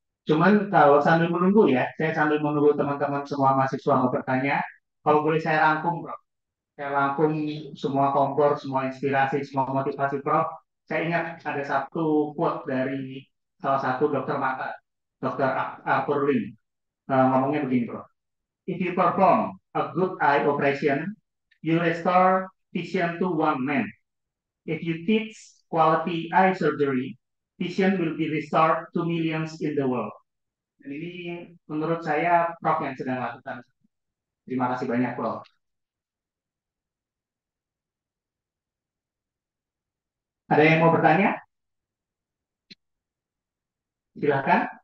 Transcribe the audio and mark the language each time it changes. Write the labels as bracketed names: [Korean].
[Indonesian] Cuman kalau sambil menunggu ya, saya sambil menunggu teman-teman semua mahasiswa mau bertanya, kalau boleh saya rangkum, Prof. Saya rangkum semua kompor, semua inspirasi, semua motivasi Prof. Saya ingat ada satu quote dari salah satu dokter mata, Dokter Arthur Lee. Ngomongnya begini, Prof. [English] If you perform a good eye operation, you restore vision to one man. If you teach quality eye surgery, vision will be restored to millions in the world. [Indonesian] Dan ini menurut saya Prof yang sedang lakukan. Terima kasih banyak, Prof. Ada yang mau bertanya? Silakan.